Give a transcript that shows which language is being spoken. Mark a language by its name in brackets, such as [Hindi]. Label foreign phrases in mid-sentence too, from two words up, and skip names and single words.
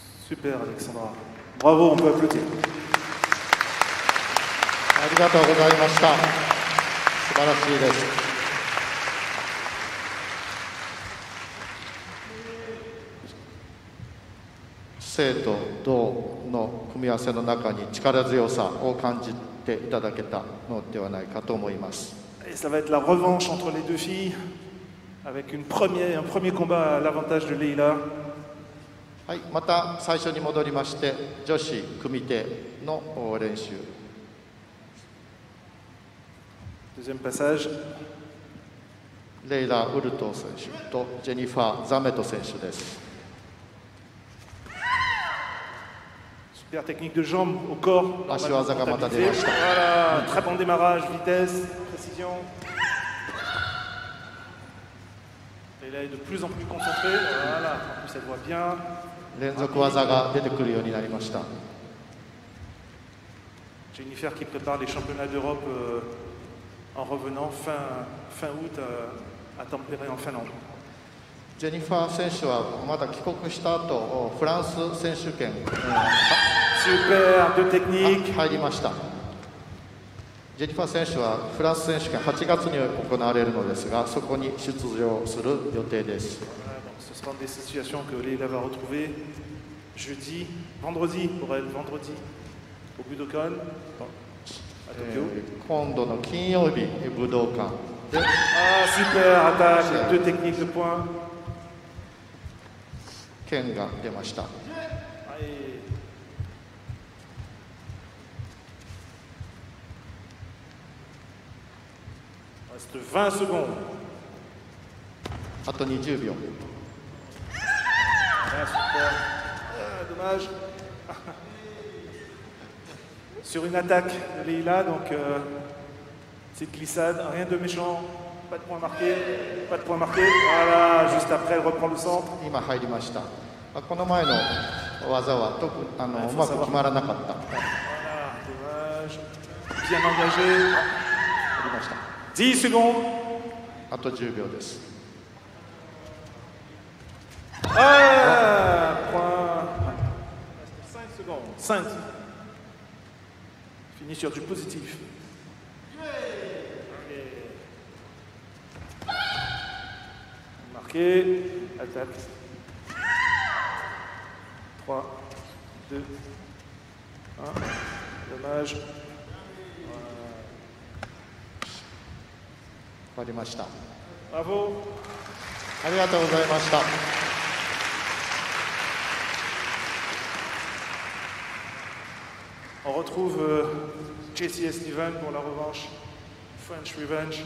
[French] Super, Alexandra. Bravo, on peut applaudir. [Japanese] ありがとうございました。素晴らしいです。生と動の組み合わせの中に力強さを感じていただけたのではないかと思います。 [French] Et ça va être la revanche entre les deux filles, avec un premier combat à l'avantage de Leila. [Japanese] はい、また最初に戻りまして女子組手の練習。 [French] Deuxième passage. [Japanese] レイラ・ウルト選手とジェニファー・ザメト選手です。 [French] Super technique de jambe au corps. Voilà, très bon démarrage, vitesse, précision. Et là, il est de plus en plus concentré. Voilà, en plus, elle voit bien. [Japanese] 連続技が出てくるようになりました。 [French] Jennifer qui prépare les championnats d'Europe en revenant fin août à Tampere en Finlande. [Japanese] ジェニファー選手はまだ帰国した後、フランス選手権、 [French] Super, deux techniques. [Japanese] 入りました。ジェニファー選手はフランス選手権8月に行われるのですが、そこに出場する予定です。 [French] Ce seront des situations que Leila va retrouver vendredi pour elle, vendredi au Budokan à Tokyo. [Japanese] 今度の金曜日、武道館で。 [French] Ah, super attaque, deux techniques de poing. [Japanese] 剣が出ました。 [French] Reste 20 secondes. [Japanese] あと20秒。 [French] Ah, super. Ah, dommage. Sur une attaque de Leila, donc c'est glissade, rien de méchant, pas de point marqué, pas de point marqué. Voilà, juste après elle reprend le centre. [Japanese] 今入りました。この前の技はうまく決まらなかった。 [French] Voilà, dommage. Bien engagé. [Japanese] 入りました。 [French] 10 secondes. [Japanese] あと10秒です。 [French] Ah, point. 5 secondes. 5. Fini sur du positif. Marqué. Attaque. 3, 2, 1. Dommage. [Japanese] 終わりました。 [French] Bravo. [Japanese] ありがとうございました。 [French] On retrouve Jessie et Steven pour la revanche. [English] French Revenge.